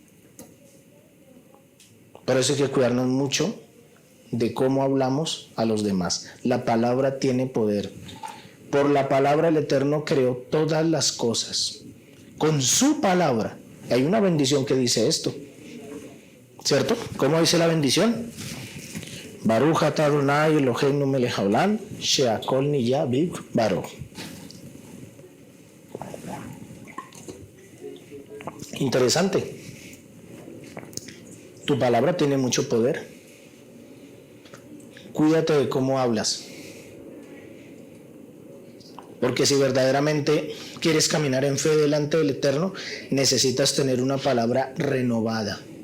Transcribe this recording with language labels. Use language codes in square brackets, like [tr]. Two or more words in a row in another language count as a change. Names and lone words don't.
[es] Por eso hay que cuidarnos mucho de cómo hablamos a los demás. La palabra tiene poder. Por la palabra el Eterno creó todas las cosas. Con su palabra Hay una bendición que dice esto, ¿cierto? ¿Cómo dice la bendición? [he] ברוך אתה אדוני אלוהינו מלך העולם, שהכל נהיה בדברו. [es] Interesante. Tu palabra tiene mucho poder. Cuídate de cómo hablas. Porque si verdaderamente quieres caminar en fe delante del Eterno, necesitas tener una palabra renovada.